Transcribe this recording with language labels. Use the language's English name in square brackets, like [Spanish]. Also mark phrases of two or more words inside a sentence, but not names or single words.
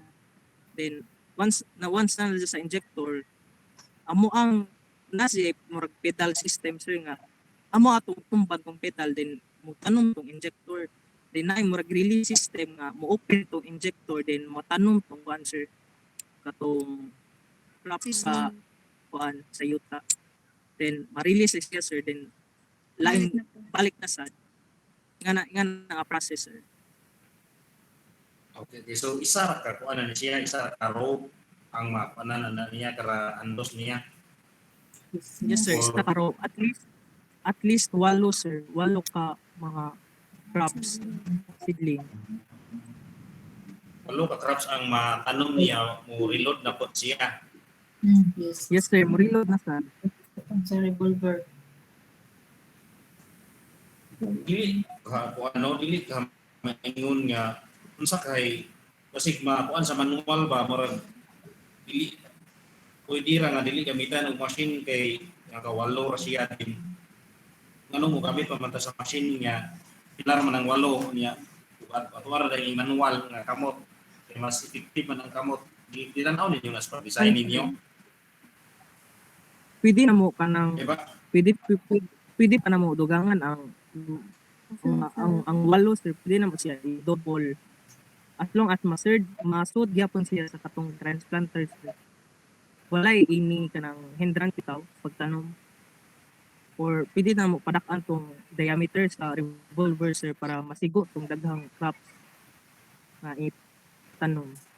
[Cebuano] Then once na sa injector amo ang nasi murag [English] pedal system [Cebuano] sir nga amo atong tumban tong pedal then mo tanom tong injector then na murag [English] release system [Cebuano] nga mo open tong injector then mo tanom tong kuan sir katong crops sa kuan sa yuta then ma-release siya sir then line balik na sad nga process sir. Okay, so isa ra ka kuan na siya, isa ra ka rope ang mapanan na niya kara andos niya. Yes sir, isa ka rope [English] at least [Cebuano] 8 sir, 8 ka mga [English] crops seedling. [Cebuano] 8 ka crops ang matanom niya, mo reload na po siya. Yes sir, mo reload na sad. Sa revolver. Dili ka maingon nga unsa kay basig makuan sa manual ba murag dili pwede ra nga dili gamitan og machine kay nakawalo ra siya din nganong mo gamit pa man ta sa machine nga pilar man ang 8 niya at wala ra yung manual nga kamot kay mas effective man ang kamot di tanaw ninyo nga sa design ninyo. Pwede na mo kanang diba? pwede pa na mo dugangan ang 8 sir, pwede na mo siya i-double [English] as long as [Cebuano] masud gyapon siya sa katong transplanter sir. Walay ini kanang hindrance bitaw pagtanom or pwede na mo padak-an tong diameter sa revolver sir para masigo tong daghang crops na itanom.